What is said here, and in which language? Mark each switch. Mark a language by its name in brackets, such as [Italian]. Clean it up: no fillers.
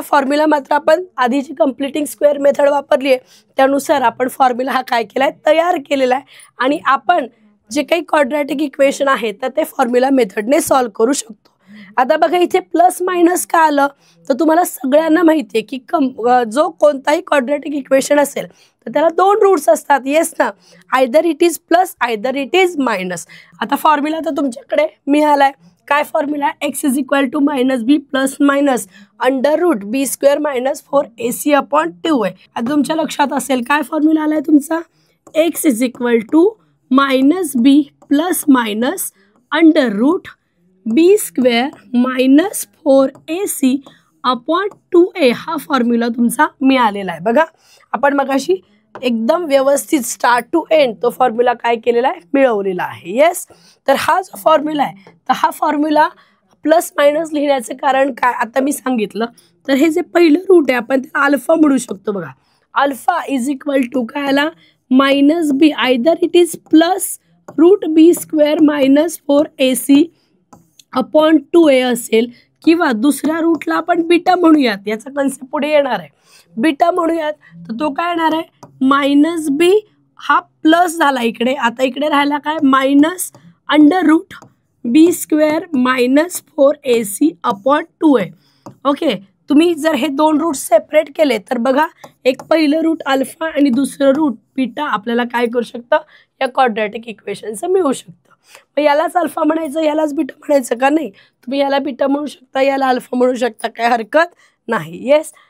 [Marathi] Formula मात्र आपण आधीची कम्प्लिटिंग स्क्वेअर मेथड वापरली आहे त्यानुसार आपण फॉर्म्युला हा काय केला आहे तयार केलेला आहे आणि आपण जे काही क्वाड्रॅटिक इक्वेशन आहे तर ते फॉर्म्युला मेथडने सॉल्व्ह करू शकतो. आता बघा इथे प्लस मायनस का आलं तर तुम्हाला सगळ्यांना माहिती आहे की जो कोणताही क्वाड्रॅटिक इक्वेशन असेल तर त्याला 2 रूट्स असतात. येस ना. [English] Either it is plus either it is minus. [Marathi] आता फॉर्म्युला तर तुमच्याकडे मिळालाय. काय formula? [English] X is equal to minus b plus minus under root b square minus 4ac upon 2a. [Marathi] आता तुमच्या लक्षात असेल काय फॉर्म्युला आलाय तुमचा? [English] x is equal to minus b plus minus under root b square minus 4ac upon 2a [Marathi] हा formula तुमचा मिळालेला आहे. बघा आपण मगाशी एकदम व्यवस्थित स्टार्ट टू एंड तो फॉर्म्युला काय केलेला आहे मिळवलेला आहे. येस. तर हा जो फॉर्म्युला आहे तर हा फॉर्म्युला प्लस मायनस लिहिण्याचं कारण काय आता मी सांगितलं. तर हे जे पहिलं रूट आहे आपण त्याला अल्फा म्हणू शकतो. बघा [English] alpha is equal to [Marathi] काय आला? Minus B. [English] either it is plus root b square minus 4ac upon 2a [Marathi] असेल किंवा दुसऱ्या रूटला आपण बीटा म्हणूयात. याचा कन्सेप्ट पुढे येणार आहे. बीटा म्हणूयात तर तो काय येणार आहे? मायनस बी हा प्लस झाला इकडे. आता इकडे राहिला काय? [English] Minus under root b square minus 4ac upon 2a. Okay. [Marathi] तुम्ही जर हे 2 रूट सेपरेट केले तर बघा एक पहिलं रूट अल्फा आणि दुसरं रूट बीटा आपल्याला काय करू शकतं या क्वाड्रॅटिक इक्वेशनचं मिळू शकतं. मग यालाच अल्फा म्हणायचं यालाच बीटा म्हणायचं का? नाही. तुम्ही याला बीटा म्हणू शकता याला अल्फा म्हणू शकता काय हरकत नाही. येस.